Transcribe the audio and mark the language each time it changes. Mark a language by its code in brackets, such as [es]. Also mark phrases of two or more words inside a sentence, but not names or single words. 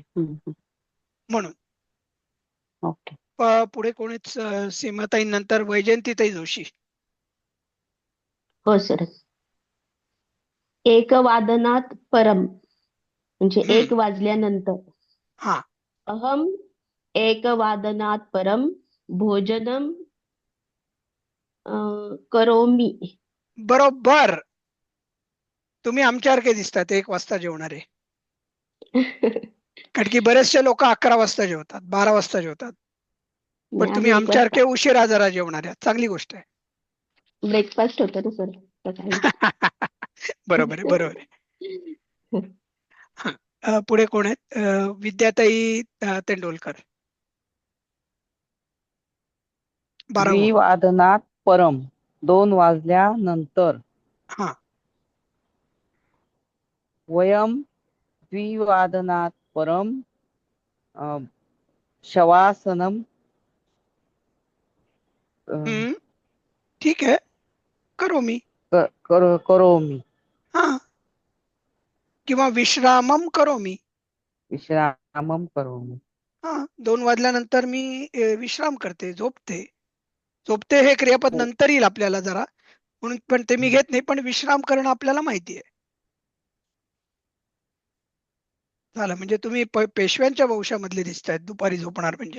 [mr] म्हणून. ओके. पुढे कोणीच सीमाताई नंतर वैजयंतीताई जोशी. हो सर. [sa] एकवादनात परम [mr] म्हणजे हम्म. 1 वाजल्यानंतर. हा [sa] अहम एकवादनात परम भोजनम करोमि. [mr] बरोबर. तुम्ही आमच्यासारखे दिसतात 1 वाजता जेवणारे. कारण की बरेचसे लोक 11 वाजता जेवतात, 12 वाजता जेवतात. पण नाही, तुम्ही आम्ही 1 वाजता. आमच्यासारखे उशिरा जरा जेवणारे आहात. चांगली गोष्ट आहे. ब्रेकफास्ट होतो ना सर सकाळी. बरोबर आहे, बरोबर आहे. हा, पुढे कोण आहेत? विद्याताई तेंडोलकर. 12वं. [sa] द्विवादनात परम 2 वाजल्यानंतर [mr] हा [sa] वयम द्विवादनात् परम शवासनम [mr] हम्म, ठीक आहे, [sa] करोमी. करोमि [mr] हा, किंवा [sa] विश्रामम करोमी. विश्रामम करोमि. [mr] हा, 2 वाजल्यानंतर मी विश्राम करते, झोपते. झोपते हे क्रियापद हो. नंतर येईल आपल्याला जरा, म्हणून पण ते मी घेत नाही, पण विश्राम करणं आपल्याला माहिती आहे. झालं, म्हणजे तुम्ही पेशव्यांच्या वंशामधले दिसतायत, दुपारी झोपणार म्हणजे.